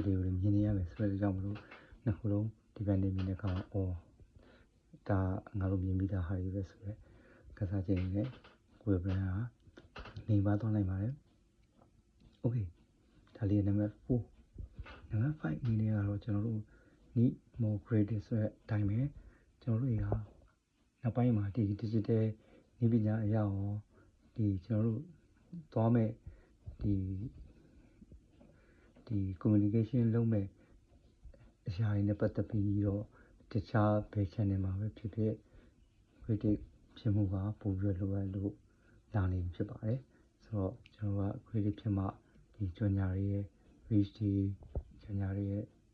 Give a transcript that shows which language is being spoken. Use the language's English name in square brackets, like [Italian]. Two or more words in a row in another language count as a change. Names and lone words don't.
[Burmese] တွေကိုလည်းမြင်နေရမယ်ဆိုတဲ့အကြောင်းမလို့နှစ်ခုလုံးဒီဘက်နေမြင်တဲ့အခါဒါငါတို့မြင်ပြီးသားဟာတွေပဲဆိုတော့ကစားခြင်းနဲ့ကိုယ် brand ကနေပါသွားနိုင်ပါတယ် okay ဒါလေး [English] number 4 number 5 [Burmese] အနေနဲ့ကတော့ကျွန်တော်တို့ [English] need more creative [Burmese] ဆိုတဲ့အတိုင်းပဲကျွန်တော်တို့တွေကနောက်ပိုင်းမှာဒီ digital နည်းပညာအရာရောဒီကျွန်တော်တို့သွားမဲ့ဒီ communication လုပ်မဲ့အရာတွေနဲ့ပတ်သက်ပြီးတော့တခြားဘယ် channel မှာပဲဖြစ်ဖြစ် creative ဖြစ်မှုကပို့ပြီးလိုအပ်လို့လာနေဖြစ်ပါတယ်ဆိုတော့ကျွန်တော်က creative ဖြစ်မှဒီကြော်ညာတွေရဲ့ reach တွေကြော်ညာတွေရဲ့